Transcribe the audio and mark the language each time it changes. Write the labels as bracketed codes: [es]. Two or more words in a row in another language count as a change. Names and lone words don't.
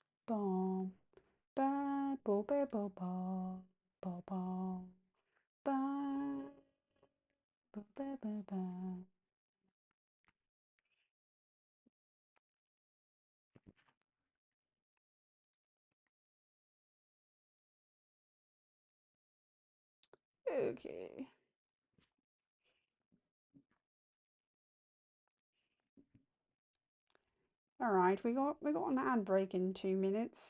[en] Boom. Ba bo ba bo ba ba ba ba ba ba ba ba. Okay. All right, we got an ad break in 2 minutes.